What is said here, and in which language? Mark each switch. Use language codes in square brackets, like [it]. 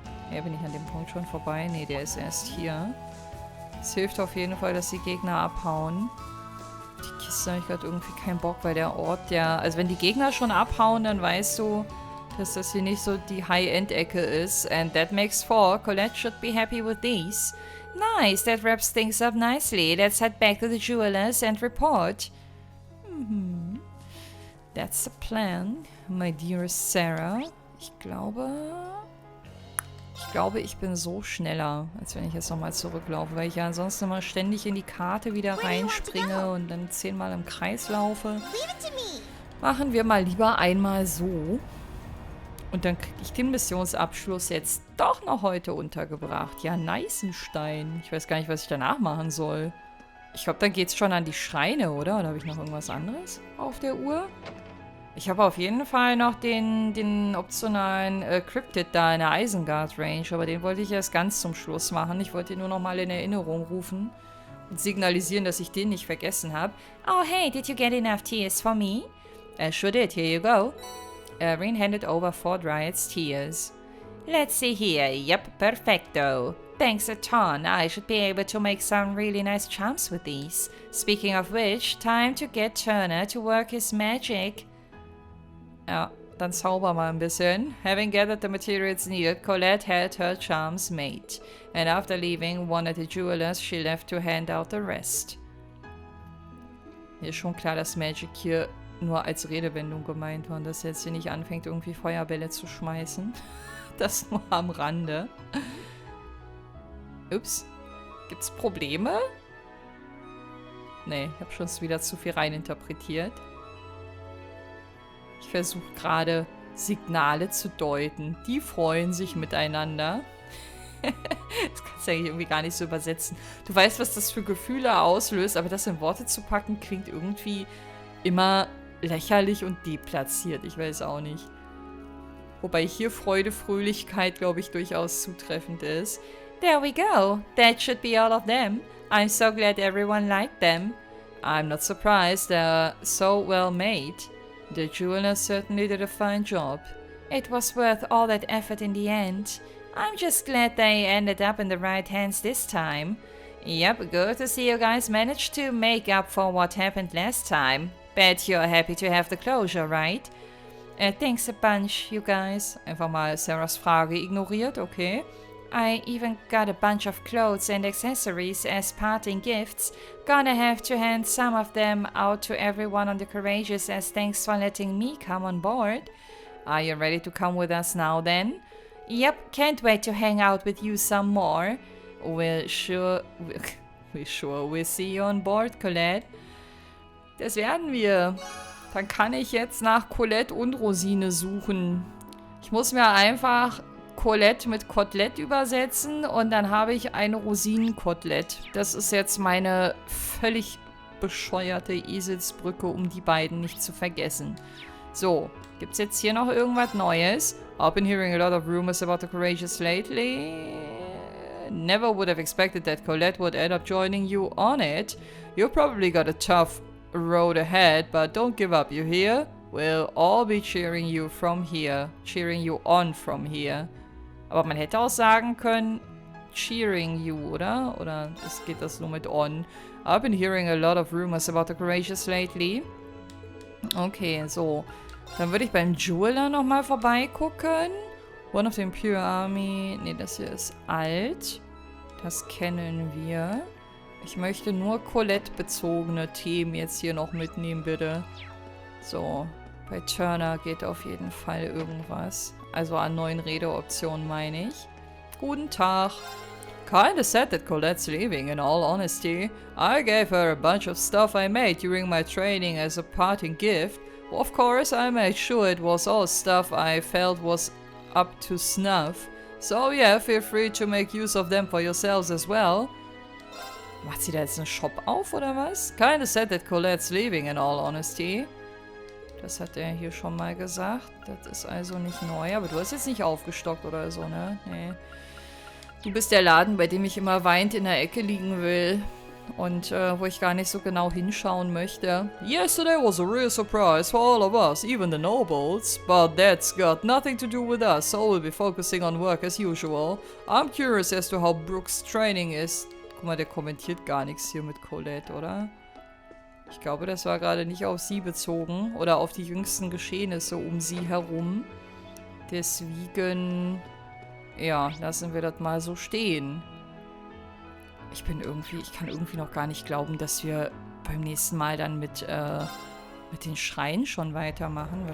[de] Ja, bin ich an dem Punkt schon vorbei? Nee, der ist erst hier. Es hilft auf jeden Fall, dass die Gegner abhauen. Die Kiste habe ich gerade irgendwie keinen Bock, weil der Ort, also wenn die Gegner schon abhauen, dann weißt du, dass das hier nicht so die High-End-Ecke ist. [en] And that makes 4. Colette should be happy with these. Nice, that wraps things up nicely. Let's head back to the jewelers and report. That's the plan, my dearest Sarah. [de] Ich glaube, ich bin so schneller, als wenn ich jetzt nochmal zurücklaufe, weil ich ja ansonsten immer ständig in die Karte wieder reinspringe und dann 10-mal im Kreis laufe. Machen wir mal lieber einmal so. Und dann kriege ich den Missionsabschluss jetzt doch noch heute untergebracht. Ja, Neißenstein. Ich weiß gar nicht, was ich danach machen soll. Ich glaube, dann geht's schon an die Schreine, oder? Oder habe ich noch irgendwas anderes auf der Uhr? Ich habe auf jeden Fall noch den optionalen Cryptid da in der Isengard Range, aber den wollte ich erst ganz zum Schluss machen. Ich wollte ihn nur noch mal in Erinnerung rufen und signalisieren, dass ich den nicht vergessen habe. [en] Oh, hey, did you get enough tears for me? Sure did. Here you go. Rin handed over 4 Dryad's tears. Let's see here. Yep, perfecto. Thanks a ton. I should be able to make some really nice charms with these. Speaking of which, time to get Turner to work his magic. [de] Ja, dann zauber mal ein bisschen. [en] Having gathered the materials needed, Colette had her charms made. And after leaving one of the jewelers, she left to hand out the rest. [de] Mir ist schon klar, dass Magic hier nur als Redewendung gemeint war und dass jetzt hier nicht anfängt, irgendwie Feuerbälle zu schmeißen. Das nur am Rande. Ups. Gibt's Probleme? Nee, ich habe schon wieder zu viel reininterpretiert. Ich versuche gerade Signale zu deuten. Die freuen sich miteinander. Das kannst du eigentlich irgendwie gar nicht so übersetzen. Du weißt, was das für Gefühle auslöst, aber das in Worte zu packen, klingt irgendwie immer lächerlich und deplatziert. Ich weiß auch nicht. Wobei hier Freude, Fröhlichkeit, glaube ich, durchaus zutreffend ist. [en] There we go. That should be all of them. I'm so glad everyone liked them. I'm not surprised. They're so well made. The jeweler certainly did a fine job. It was worth all that effort in the end. I'm just glad they ended up in the right hands this time. Yep, good to see you guys managed to make up for what happened last time. Bet you're happy to have the closure, right? Thanks a bunch, you guys. [de] Einfach mal Sarahs Frage ignoriert, okay. [en] I even got a bunch of clothes and accessories as parting gifts. Gonna have to hand some of them out to everyone on the Courageous as thanks for letting me come on board. Are you ready to come with us now then? Yep, can't wait to hang out with you some more. We'll sure we'll see you on board, Colette. [de] Das werden wir. Dann kann ich jetzt nach Colette und Rosine suchen. Ich muss mir einfach Colette mit Kotelett übersetzen und dann habe ich eine Rosinenkotelett. Das ist jetzt meine völlig bescheuerte Eselsbrücke, um die beiden nicht zu vergessen. So, gibt's jetzt hier noch irgendwas Neues? [en] I've been hearing a lot of rumors about the Courageous lately. Never would have expected that Colette would end up joining you on it. You probably got a tough road ahead, but don't give up, you hear? We'll all be cheering you from here. Cheering you on from here. [de] Aber man hätte auch sagen können, [en] cheering you, [de] oder? Oder geht das nur mit on? [en] I've been hearing a lot of rumors about the Courageous lately. Okay, so. [de] Dann würde ich beim Jeweler nochmal vorbeigucken. [en] One of the Imperial Army. [de] Ne, das hier ist alt. Das kennen wir. Ich möchte nur Colette-bezogene Themen jetzt hier noch mitnehmen, bitte. So, bei Turner geht auf jeden Fall irgendwas. Also an neuen Redeoptionen meine ich. Guten Tag. [en] Kinda sad that Colette's leaving, in all honesty. I gave her a bunch of stuff I made during my training as a parting gift. Of course, I made sure it was all stuff I felt was up to snuff. So yeah, feel free to make use of them for yourselves as well. [de] Macht sie da jetzt einen Shop auf, oder was? [en] Kinda sad that Colette's leaving, in all honesty. [de] Das hat er hier schon mal gesagt. Das ist also nicht neu. Aber du hast jetzt nicht aufgestockt oder so, ne? Nee. Du bist der Laden, bei dem ich immer weint in der Ecke liegen will. Und wo ich gar nicht so genau hinschauen möchte. [en] Yesterday was a real surprise for all of us, even the nobles. But that's got nothing to do with us, so we'll be focusing on work as usual. I'm curious as to how Brooks' training is. [de] Guck mal, der kommentiert gar nichts hier mit Colette, oder? Ich glaube, das war gerade nicht auf sie bezogen. Oder auf die jüngsten Geschehnisse um sie herum. Deswegen, ja, lassen wir das mal so stehen. Ich kann irgendwie noch gar nicht glauben, dass wir beim nächsten Mal dann mit den Schreien schon weitermachen.